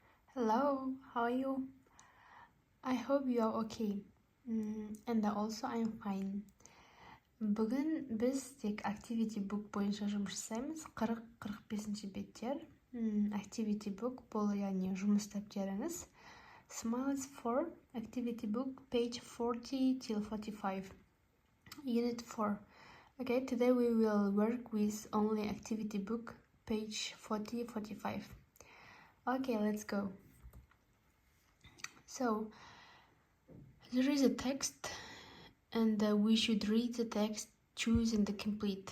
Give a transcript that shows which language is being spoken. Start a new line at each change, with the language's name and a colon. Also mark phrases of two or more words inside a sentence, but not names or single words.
English: Hello, how are you? I hope you are okay. And also I'm fine.
Kazakh: Бүгін біз тек
English: activity book
Kazakh: бойынша жұмыс жасаймыз. 40-45 беттер.
English: Activity book
Kazakh: бұл яғни жұмыс дәптеріңіз.
English: Smiles for activity book page 40-45. Unit 4. Okay, today we will work with only activity book page 40-45. Okay, let's go. So, there is a text and we should read the text choosing the complete.